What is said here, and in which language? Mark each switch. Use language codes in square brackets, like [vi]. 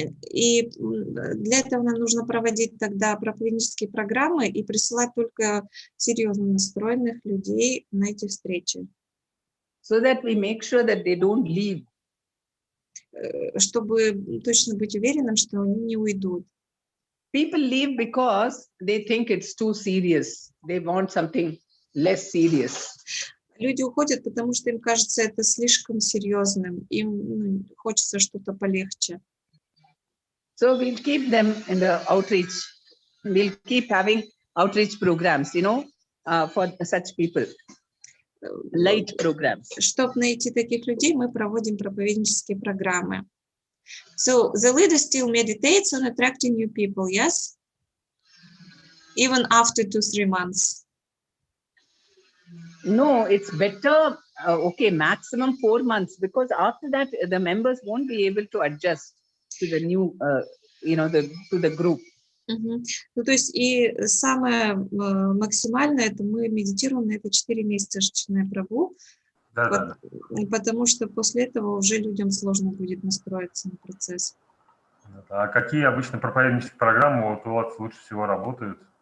[ru] И для этого нам нужно проводить тогда проповеднические программы и присылать только серьезно настроенных людей на эти встречи. [en] So that we make sure that they don't leave. [ru] Чтобы точно быть уверенным, что они не уйдут. [en] People leave because they think it's too serious. They want something less serious. [ru] Люди уходят, потому что им кажется это слишком серьезным. Им хочется что-то полегче. [en] So we'll keep them in the outreach. We'll keep having outreach programs, for such people. Light programs. [ru] Чтобы найти таких людей, мы проводим проповеднические программы. [en] So the leader still meditates on attracting new people, yes? Even after 2-3 months. No, it's better, maximum 4 months, because after that, the members won't be able to adjust to the new, to the group. [ru] Ну, то есть и самое максимальное, это мы медитируем на это 4 месяца, Chaitanya Prabhu, потому что после этого уже людям сложно будет настроиться на процесс. А какие обычно проповеднические программы у вас лучше всего работают?